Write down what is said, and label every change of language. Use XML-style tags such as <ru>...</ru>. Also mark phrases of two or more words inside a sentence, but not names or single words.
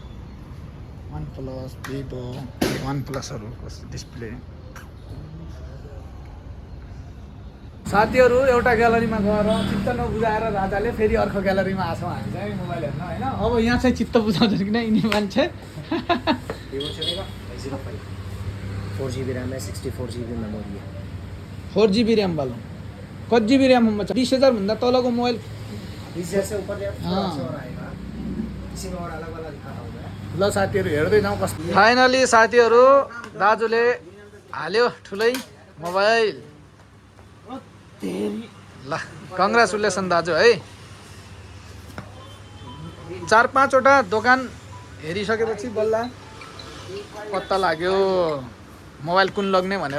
<ne>OnePlus, Vivo, OnePlusहरूको डिस्प्ले। साथीहरू एउटा ग्यालरीमा गएर चित्त नबुझाएर राजाले फेरि अर्को ग्यालरीमा आछौँ हामी चाहिँ मोबाइल हेर्न होइन। अब यहाँ चाहिँ चित्त बुझाउँछ कि नै यिनी मान्छे।</ne> <hi>4GB RAM है, 64GB मेमोरी है। 4GB ऱ्याम वाला कति GB ऱ्याम होगा?</hi> <ne>20,000 भन्दा तलको मोबाइल</ne> <hi>20,000 से ऊपर और आएगा। इसी में और अलग अलग दिखाता हूँ मैं।</hi> <ne>ल साथीहरू हेर्दै जाउँ कस्तो। फाइनली साथीहरू दाजुले हाल्यो ठुलै मोबाइल। ल कङ्ग्रेचुलेसन दाजु है। 4-5वटा दोकान हेरिसकेपछि बल्ल पत्ता लाग्यो मोबाइल कुन लग्ने भनेर।</ne>